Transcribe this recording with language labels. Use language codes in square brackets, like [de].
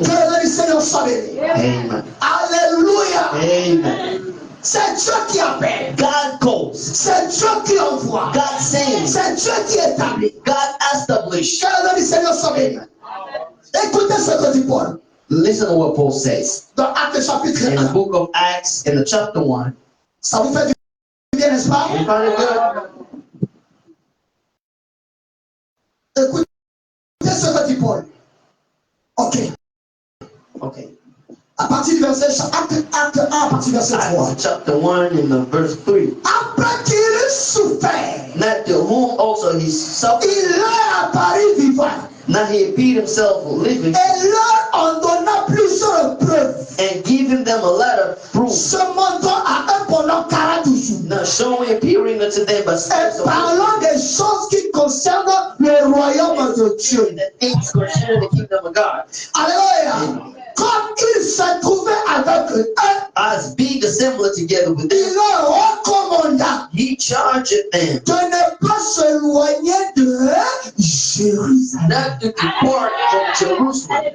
[fr] Que le nom du Seigneur soit béni. [en] Amen. [fr] Alléluia. [en] Amen. [fr] C'est Dieu qui appelle. [en] God calls. [fr] C'est Dieu qui envoie. [en] God saves. [fr] C'est Dieu qui établit. [en] God established. [fr] Que le nom du Seigneur soit béni. Écoutez ce que dit Paul. [en] Listen to what Paul says. [fr] Dans Actes chapitre [en] In the [fr] 1. [en] book of Acts, in the chapter 1. [fr] Ça vous fait du bien, n'est-ce pas? [en] You find it good? [fr] Écoutez ce que dit Paul. Ok. [en] Okay. [fr] À partir du verset, acte 1, à partir du verset 3. [en] Acts chapter 1 in the verse 3. [fr] Après qu'il souffert, [en] Not to whom also he suffered. [fr] il leur apparut vivant. [en] Now he appeared himself living [fr] Et leur en donna plusieurs preuves, [en] and giving them a lot of proof. [fr] se montrant à eux pendant 40 jours. [en] Now showing, appearing unto them by [fr] Et [en] space of [fr] parlant des choses qui concernent le royaume de Dieu. [en] the things concerning the kingdom of God. [fr] Alléluia. Comme il se trouvait avec eux, [en] As being assembled together with them, [fr] il leur recommanda [en] he charged them [fr] de ne pas s'éloigner de Jérusalem. [en] not to depart from Jerusalem.